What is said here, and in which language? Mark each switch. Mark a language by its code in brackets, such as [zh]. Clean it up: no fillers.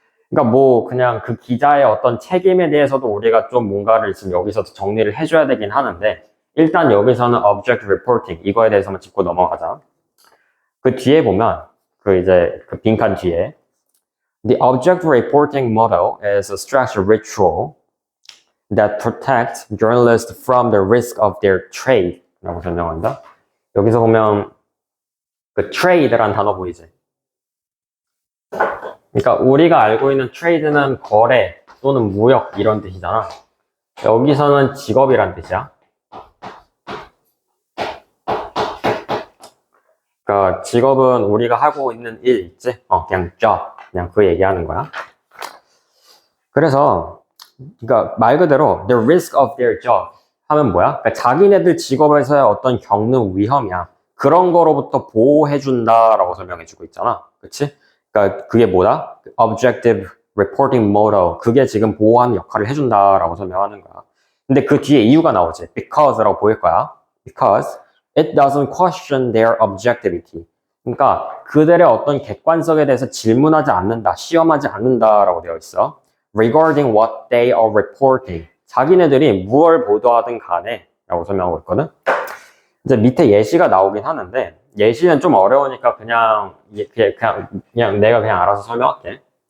[ko] 그러니까 뭐 그냥 그 기자의 어떤 책임에 대해서도 우리가 좀 뭔가를 지금 여기서 정리를 해줘야 되긴 하는데 일단 여기서는 objective reporting 이거에 대해서만 짚고 넘어가자. 그 뒤에 보면 그 이제 그 빈칸 뒤에 [en] The objective reporting model is a structured ritual that protects journalists from the risk of their trade [ko] 라고 설명한다. 여기서 보면 그 trade라는 단어 보이지? 그러니까 우리가 알고 있는 trade는 거래 또는 무역 이런 뜻이잖아. 여기서는 직업이란 뜻이야. 그러니까 직업은 우리가 하고 있는 일 있지? 그냥 job, 그냥 그 얘기하는 거야. 그래서 그러니까 말 그대로 [en] the risk of their job [ko] 하면 뭐야? 그러니까 자기네들 직업에서의 어떤 겪는 위험이야. 그런 거로부터 보호해준다라고 설명해주고 있잖아. 그치? 그러니까 그게 뭐다? [en] objective reporting model. [ko] 그게 지금 보호하는 역할을 해준다라고 설명하는 거야. 근데 그 뒤에 이유가 나오지. because라고 보일 거야. [en] because it doesn't question their objectivity. [ko] 그러니까 그들의 어떤 객관성에 대해서 질문하지 않는다, 시험하지 않는다라고 되어 있어. [en] regarding what they are reporting. [ko] 자기네들이 무엇을 보도하든 간에 라고 설명하고 있거든. 이제 밑에 예시가 나오긴 하는데 예시는 좀 어려우니까 그냥 내가 그냥 알아서 설명할게.